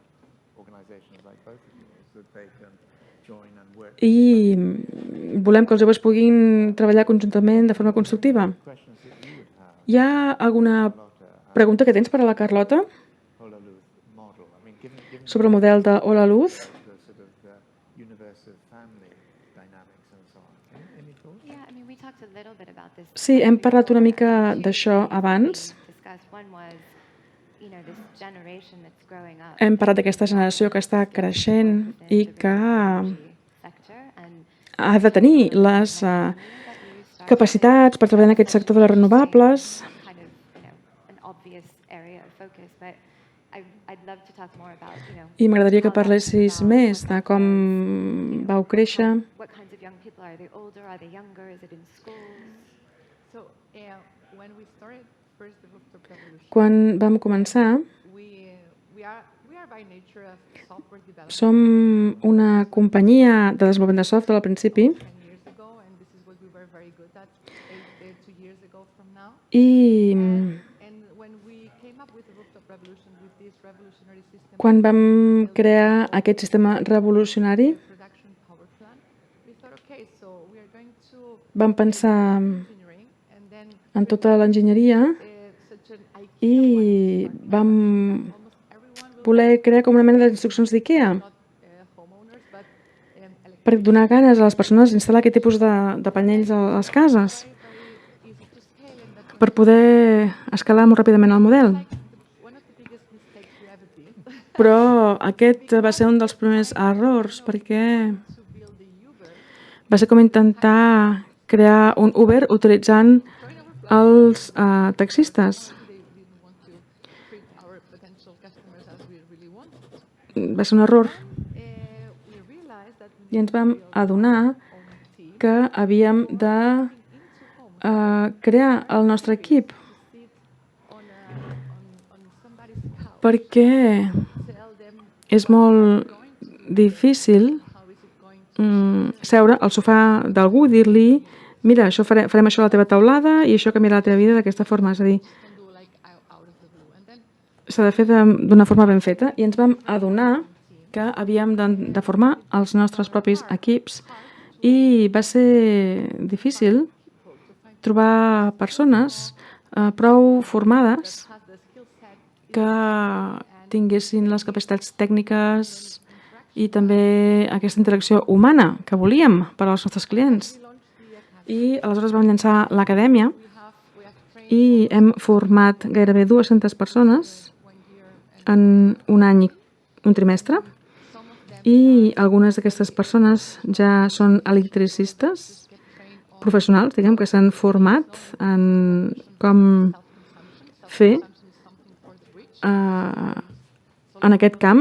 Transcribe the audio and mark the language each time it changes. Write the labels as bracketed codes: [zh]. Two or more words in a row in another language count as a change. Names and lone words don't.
[ca] I volem que els joves puguin treballar conjuntament de forma constructiva. Hi ha alguna pregunta que tens per a la Carlota? sobre el model de Hola Luz. [en] the sort of the universe of family dynamics and so on. Any thoughts? Yeah, I mean, we talked a little bit about this. [ca] Sí, hem parlat una mica d'això abans. [en] Discussed. One was, this generation that's growing up. [ca] Hem parlat d'aquesta generació que està creixent i que [en] Sector and [ca] ha de tenir les capacitats per treballar en aquest sector de les renovables. [en] kind of, an obvious area of focus, but I'd love to talk more about, [ca] I m'agradaria que parlessis més de com vau créixer. [en] what kinds of young people are they older, are they younger, is it in schools? So when we started first the Rooftop Revolution, [ca] Quan vam començar, [en] we are by nature a software developer [ca] som una companyia de desenvolupament de software al principi [en] 10 years ago, and this is what we were very good at 2 years ago from now. [ca] i [en] And when we came up with the Rooftop Revolution, with this revolutionary system, [ca] quan vam crear aquest sistema revolucionari, [en] production power plant, we thought, okay, so we are going to [ca] vam pensar [en] engineering, and then [ca] en tota l'enginyeria [en] such an IKEA [ca] i vam [en] almost everyone will [ca] voler crear com una mena d'instruccions d'IKEA [en] not homeowners, but [ca] per donar ganes a les persones d'instal·lar aquest tipus de panells a les cases, [en] very easy to scale, and that's [ca] per poder escalar molt ràpidament el model. [en] one of the biggest mistakes we ever did. [ca] Però aquest va ser un dels primers errors perquè [en] To build the Uber, [ca] va ser com intentar crear un Uber utilitzant els taxistes. [en] they didn't want to treat our potential customers as we really wanted. [ca] Va ser un error [en] We realized that we [ca] i ens vam adonar [en] own team [ca] que havíem de crear el nostre equip [en] on somebody's couch, [ca] perquè [en] tell them [ca] és molt difícil [en] how is it going [ca] seure al sofà d'algú i dir-li mira, això farem això a la teva taulada i això canviarà la teva vida d'aquesta forma. És a dir, [en] to do like out of the blue. And then [ca] s'ha de fer d'una forma ben feta i ens vam adonar que havíem de formar els nostres propis equips i va ser difícil trobar persones prou formades [en] has the skill set [ca] que tinguessin les capacitats tècniques i també aquesta interacció humana que volíem per als nostres clients. I aleshores vam llançar l'acadèmia [en] we have trained [ca] i hem format gairebé 200 persones en un any i un trimestre i algunes d'aquestes persones ja són electricistes professionals, diguem, que s'han format en com fer en aquest camp.